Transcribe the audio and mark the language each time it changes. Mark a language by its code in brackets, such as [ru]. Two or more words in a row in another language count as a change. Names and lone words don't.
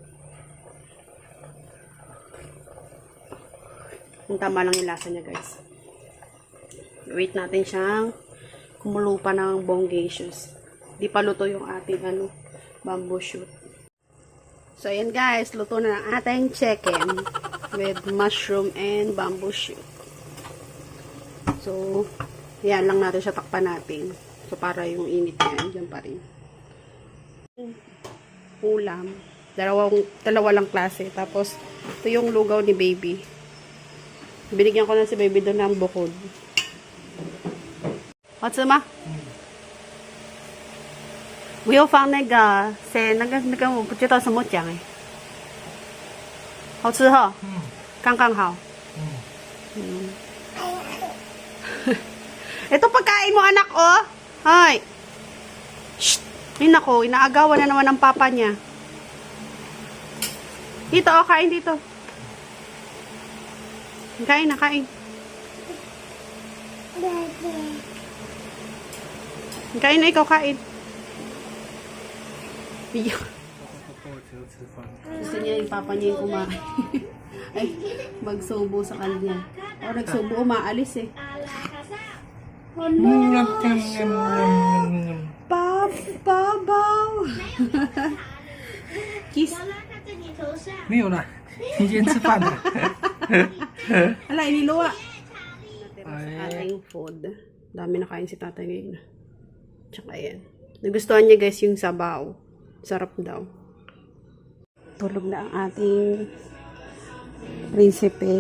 [tl] Ang tama lang yung lasa niya guys. Wait natin siyang kumulo pa ng bongacious. Di pa luto yung ating [en] bamboo shoot. [tl] So ayan guys, luto na ang ating [en] chicken with mushroom and bamboo shoot. [tl] So ayan lang natin siya, takpan natin. So para yung init niya dyan pa rin. Ulam. Dalawa lang klase. Tapos ito yung lugaw ni baby. Binigyan ko na si baby doon ng bukod. [en] What's up, [zh] ma? 我又放那个不知道什么酱哎，好吃哈，刚刚好。 [tl] Ito pagkain mo anak oh. Hoy. Shh. Ay nako, inaagawan na naman ng papa niya. Dito oh, kain dito. Kain na, kain. Kain na, ikaw kain. Gusto niya yung papa niya yung kumain. Ay, magsubo sa kanya. O, nagsubo, umaalis eh. Ano? Babaw. Kiss. [zh] 没有了，提前吃饭了。 [tl] Ala, iniluwa. Sa ating food. Dami na kain si tatay ngayon. Tsaka yan. Nagustuhan niya guys yung sabaw. Sarap daw. Tulog na ang ating prinsipe.